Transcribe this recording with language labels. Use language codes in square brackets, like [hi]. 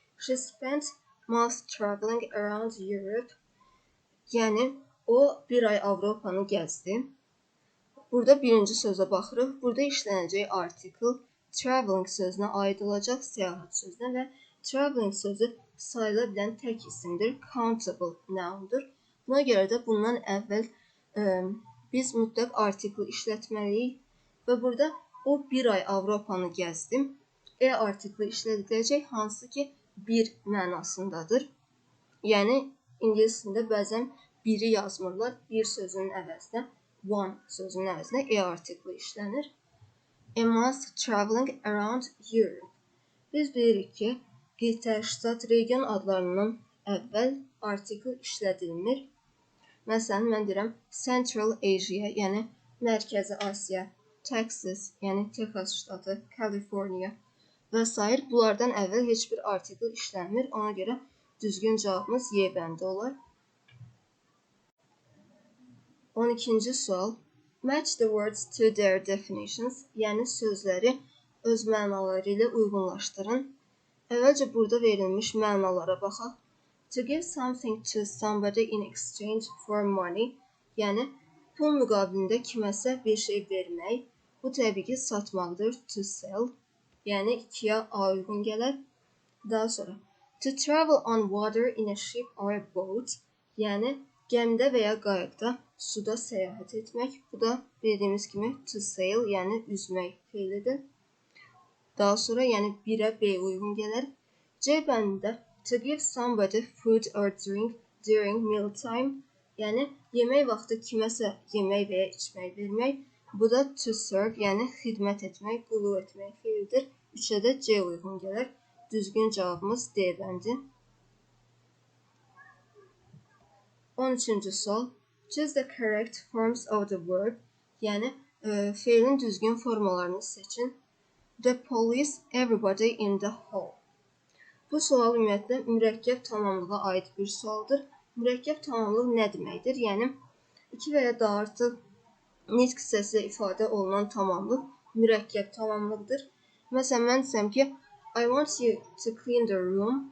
[en] She spent months traveling around Europe. [az] Yəni, o bir ay Avropanı gəzdi. Burada birinci sözə baxırıq. Burada işlənəcək article traveling sözünə aid olacaq, səyahət sözünə və traveling sözü sayıla bilən tək isimdir, countable noundur. Buna görə də bundan əvvəl biz mütləq article işlətməliyik və burada o bir ay Avropanı gəzdim. Article işlədiləcək, hansı ki bir mənasındadır. Yəni, ingiliscində bəzən biri yazmırlar, bir sözünün əvəzinə, one sözünün əvəzinə article işlənir. [en] A month traveling around Europe. [az] Biz bilirik ki, qitə, ştat, region adlarından əvvəl article işlədilmir. Məsələn, mən deyirəm Central Asia, yəni Mərkəzi Asiya, Texas, yəni Texas ştatı, California və s. Bunlardan əvvəl heç bir article işlənmir. Ona görə düzgün cavabımız Y bəndi olar. 12-ci sual. [en] Match the words to their definitions. [az] Yəni sözləri öz mənaları ilə uyğunlaşdırın. Əvvəlcə burada verilmiş mənalara baxaq. [en] To give something to somebody in exchange for money. [az] Yəni pul müqabilində kiməsə bir şey vermək. Bu təbii ki, satmaqdır. To sell. Yəni ikiyə A uyğun gələr. Daha sonra [en] to travel on water in a ship or a boat. [az] Yəni gəmidə və ya qayıqda suda səyahət etmək. Bu da bildiyimiz kimi to sail, yəni üzmək feilidir. Daha sonra yəni 1-ə B uyğun gələr. C bəndində [en] to give somebody food or drink during mealtime. [az] Yəni yemək vaxtı kiməsə yemək və ya içmək vermək. Bu da to serve, yəni xidmət etmək, qulluq etmək feilidir. 3-ə də C uyğun gələr. Düzgün cavabımız D bəndi. 13-cü sual. [en] Choose the correct forms of the verb. [az] Yəni feilin düzgün formalarını seçin. [en] The police, everybody in the hall. [az] Bu sual ümumiyyətlə mürəkkəb tamamlığa aid bir sualdır. Mürəkkəb tamamlıq nə deməkdir? Yəni 2 və ya daha artıq nitq hissəsi ifadə olunan tamamlıq mürəkkəb tamamlıqdır. Məsələn, mən desəm ki, [en] I want you to clean the room.